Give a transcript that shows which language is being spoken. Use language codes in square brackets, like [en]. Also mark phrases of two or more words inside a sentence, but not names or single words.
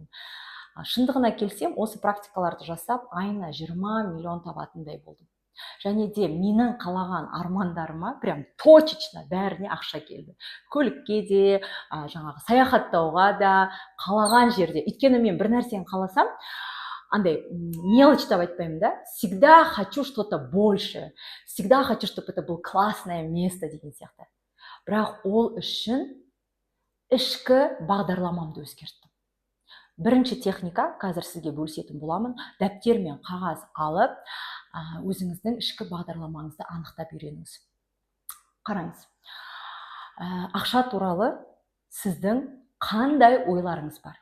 [kk] Шындығына келсем, осы практикаларды жасап, айына 20 миллион табатындай болдым. Және де менің қалаған армандарыма [ru] прям точечно [kk] бәріне ақша келді. Көлікке де, жаңағы саяхаттауға да, қалаған жерде. Өйткені мен бір нәрсені қаласам, андай мелочь деп айтпаймын да, [ru] всегда хочу что-то больше, всегда хочу, чтобы это было классное место [kk] деген сияқты. Бірақ ол үшін ішкі бағдарламамды өзгерттім. Бірінші техника, қазір сізге бөлісетін боламын, дәптер мен қағаз алып, өзіңіздің ішкі бағдарламаңызды анықтап үйреніңіз. Қараңыз, ақша туралы сіздің қандай ойларыңыз бар?